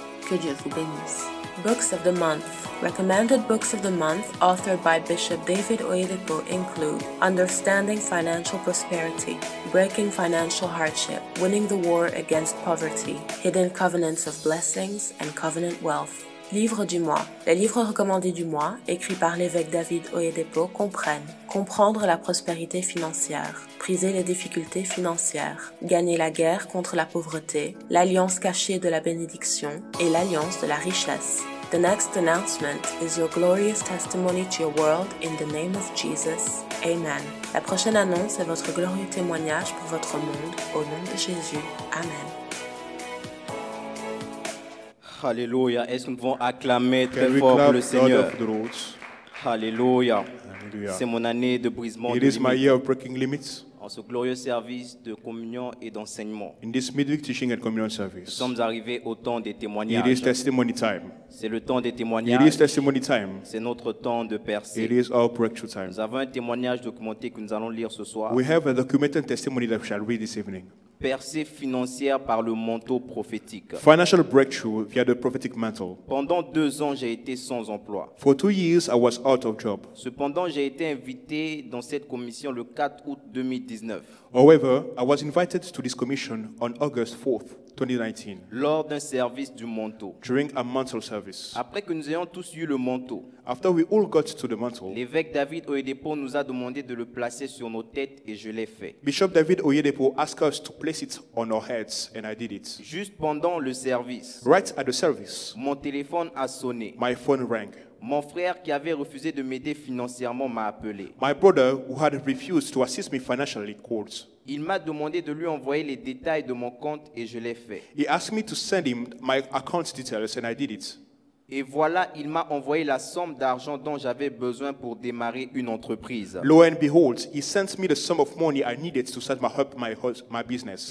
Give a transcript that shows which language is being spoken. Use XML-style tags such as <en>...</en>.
<fr>Que Dieu vous bénisse.</fr> <en>Books of the Month. Recommended Books of the Month authored by Bishop David Oyedepo include Understanding Financial Prosperity, Breaking Financial Hardship, Winning the War Against Poverty, Hidden Covenants of Blessings, and Covenant Wealth.</en> <fr>Livre du mois. Les livres recommandés du mois, écrits par l'évêque David Oyedepo, comprennent Comprendre la prospérité financière, Briser les difficultés financières, Gagner la guerre contre la pauvreté, L'alliance cachée de la bénédiction et l'alliance de la richesse.</fr> <en>The next announcement is your glorious testimony to your world in the name of Jesus. Amen.</en> <fr>La prochaine annonce est votre glorieux témoignage pour votre monde au nom de Jésus. Amen. Alléluia. Est-ce que nous pouvons acclamer très fort pour le Seigneur? Alléluia. C'est mon année de brisement de limites. En ce glorieux service de communion et d'enseignement.</fr> <en>In this midweek teaching and communion service.</en> <fr>Nous sommes arrivés au temps des témoignages.</fr> <en>It is testimony time.</en> <fr>C'est le temps des témoignages.</fr> <en>It is testimony time.</en> <fr>C'est notre temps de percée.</fr> <en>It is our breakthrough time.</en> <fr>Nous avons un témoignage documenté que nous allons lire ce soir.</fr> <en>We have a documented testimony that we shall read this evening.</en> <fr>Percée financière par le manteau prophétique.</fr> <en>Financial breakthrough via the prophetic mantle.</en> <fr>Pendant 2 ans, j'ai été sans emploi.</fr> <en>For 2 years, I was out of job.</en> <fr>Cependant, j'ai été invité dans cette commission le 4 août 2019.</fr> <en>However, I was invited to this commission on August 4th, 2019.</en> <fr>Lors d'un service du manteau.</fr> <en>During a mantle service.</en> <fr>Après que nous ayons tous eu le manteau.</fr> <en>After we all got to the mantle.</en> <fr>L'évêque David Oyedepo nous a demandé de le placer sur nos têtes et je l'ai fait.</fr> <en>Bishop David Oyedepo asked us to place it on our heads and I did it.</en> <fr>Juste pendant le service.</fr> <en>Right at the service.</en> <fr>Mon téléphone a sonné.</fr> <en>My phone rang.</en> <fr>Mon frère qui avait refusé de m'aider financièrement m'a appelé.</fr> <en>My brother who had refused to assist me financially called.</en> <fr>Il m'a demandé de lui envoyer les détails de mon compte et je l'ai fait.</fr> <en>He asked me to send him my account details and I did it.</en> <fr>Et voilà, il m'a envoyé la somme d'argent dont j'avais besoin pour démarrer une entreprise.</fr> <en>Lo and behold, he sent me the sum of money I needed to start my business.</en>